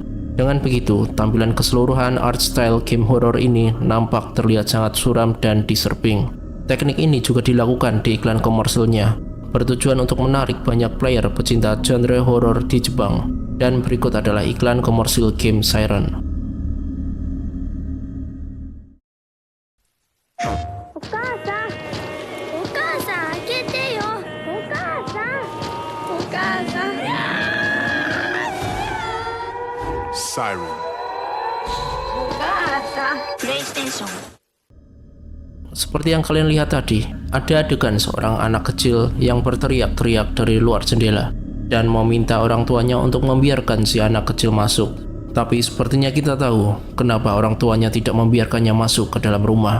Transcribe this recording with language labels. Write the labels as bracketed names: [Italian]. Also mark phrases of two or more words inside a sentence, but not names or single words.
[Indonesian] Dengan begitu, tampilan keseluruhan [English] art style [Indonesian] game horror ini nampak terlihat sangat suram dan disturbing. Teknik ini juga dilakukan di iklan komersilnya, bertujuan untuk menarik banyak player pecinta genre horror di Jepang. Dan berikut adalah iklan komersil game Siren. [Japanese] お母さん、お母さん開けてよ。お母さん、お母さん。 Siren. お母さん。プレイステーション。 [Indonesian] Seperti yang kalian lihat tadi, ada adegan seorang anak kecil yang berteriak-teriak dari luar jendela. dan meminta orang tuanya untuk membiarkan si anak kecil masuk. Tapi sepertinya kita tahu kenapa orang tuanya tidak membiarkannya masuk ke dalam rumah.